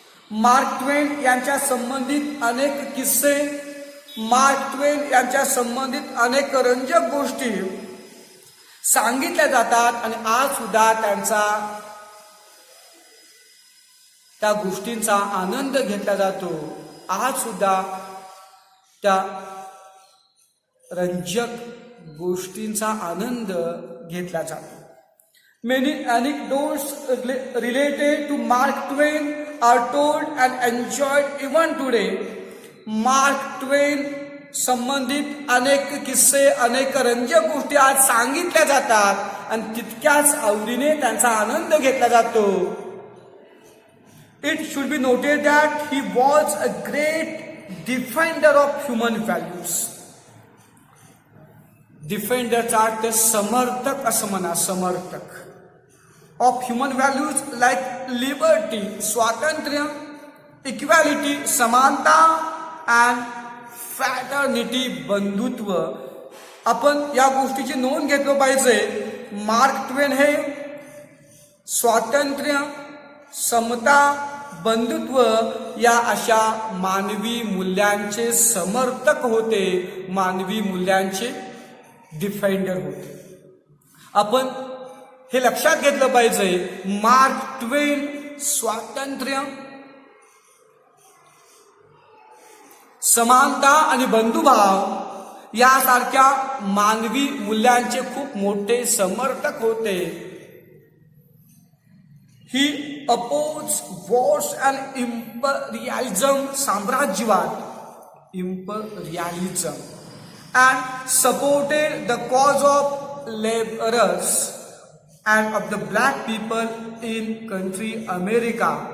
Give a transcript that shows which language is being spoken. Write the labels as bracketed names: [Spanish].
[Marathi] Mark ट्वेन यांच्या संबंधित अनेक किस्से, मार्क ट्वेन यांच्या संबंधित अनेक रंजक गोष्टी सांगितल्या जातात आणि आज सुद्धा त्या गोष्टींचा आनंद घेतला जातो. आज सुद्धा त्या रंजक गोष्टींचा आनंद घेतला जातो. [English] Many anecdotes related to Mark Twain are told and enjoyed even today. [Marathi] Mark ट्वेन संबंधित अनेक किस्से, अनेक रंजक गोष्टी आज सांगितल्या जातात आणि तितक्याच आवडीने त्यांचा आनंद घेतला जातो. [English] It should be noted that he was a great defender of human values. [Marathi] डिफेंडरचा अर्थ समर्थक असं म्हणा, समर्थक. [English] Of human values like liberty, स्वातंत्र्य, equality, समानता and fraternity, बंधुत्व. [Marathi] आपण या गोष्टीची नोंद घेतलं पाहिजे. मार्क ट्वेन हे स्वातंत्र्य, समता, बंधुत्व या अशा मानवी मूल्यांचे समर्थक होते, मानवी मूल्यांचे डिफेंडर होते. आपण हे लक्षात घेतलं पाहिजे. मार्क ट्वेन स्वातंत्र्य, समानता आणि बंधुभाव यासारख्या मानवी मूल्यांचे खूप मोठे समर्थक होते. [English] He opposed wars and imperialism, साम्राज्यवाद, imperialism, and supported the cause of laborers and of the black people in country America.